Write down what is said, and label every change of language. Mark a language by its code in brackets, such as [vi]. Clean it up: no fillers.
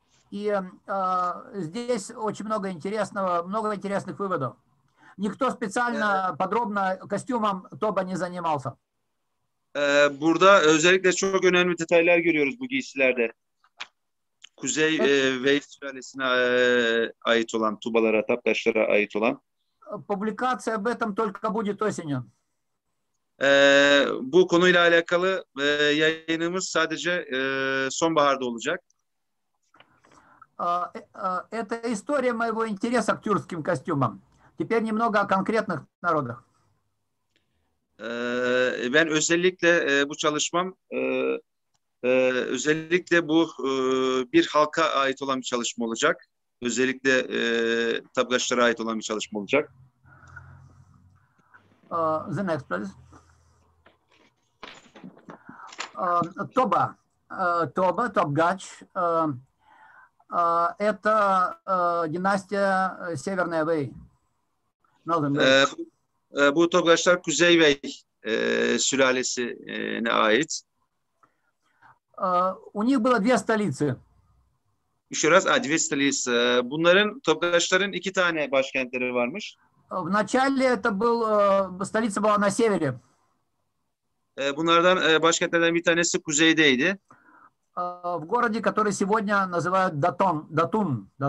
[ru] И здесь очень много интересного, много интересных выводов. Никто специально подробно костюмом Тоба не занимался. [tr] Burada özellikle çok önemli detaylar görüyoruz bu giysilerde. Kuzey Vey sülalesine ait olan, Tubalara, Tapkaçlara ait olan. [ru] Публикация об этом только будет осенью. [tr] Bu konuyla alakalı yayınımız sadece sonbaharda olacak. [ru] Это история моего интереса к тюркским костюмам. Теперь немного о конкретных народах. [tr] Ben özellikle bu çalışmam özellikle bu bir halka ait olan bir çalışma olacak. Özellikle Tapkaçlara ait olan bir çalışma olacak. [en] The next, please. [ru] Тоба. Тоба, Тобгач. Это династия Северная Вэй. [en] Northern Wei. [tr] Bu Tapkaçlar Kuzey Vey sülalesine ait. [ru] У них было две столицы. Еще раз, Advestaliyız. [tr] Bunların Tapkaçların iki tane başkentleri varmış. [ru] Вначале это столица была на севере. [tr] Bunlardan başkentlerden bir tanesi kuzeydeydi. [ru] В городе, который сегодня называют Датун.